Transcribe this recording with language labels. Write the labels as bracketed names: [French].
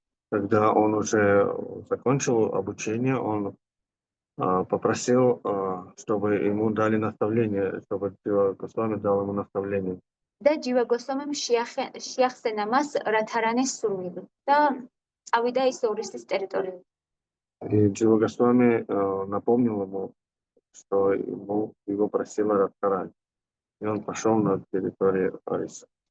[Russian] Когда он уже закончил обучение, он попросил, чтобы ему дали наставление, чтобы Госвами дал ему наставление. [Georgian] და ჯივა გოსვამიმ შეახსენა მას რათარანის სურვილი და წავიდა ის ორისის ტერიტორიაზე. [Russian] И Джива Госвами напомнил ему, что его просила Радхарани. И он пошел на территорию Ариса.